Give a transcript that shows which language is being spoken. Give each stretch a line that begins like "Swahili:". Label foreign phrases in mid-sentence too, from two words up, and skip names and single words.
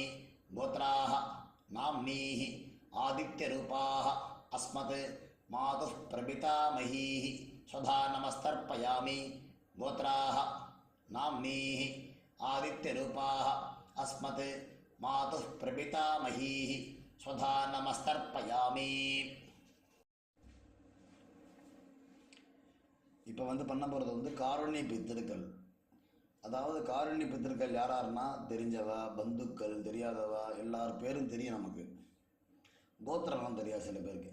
Sanskrit: गोत्राः नाम्नीः आदित्यरूपाः अस्मत् मातुः प्रपितामहीः स्वधा नमस्तर्पयामि. गोत्राः नाम्नीः आदित्यरूपाः अस्मत् मातुः प्रपितामहीः स्वधा நமஸ்தர்ப்பயாமி.
Tamil: இப்போ வந்து பண்ண போகிறது வந்து காருண்ய பித்திருக்கள். அதாவது காருண்ய பித்திருக்கள் யாராருன்னா தெரிஞ்சவ, பந்துக்கள், தெரியாதவ, எல்லார் பேரும் தெரியும் நமக்கு. கோத்திரம்லாம் தெரியாது சில பேருக்கு.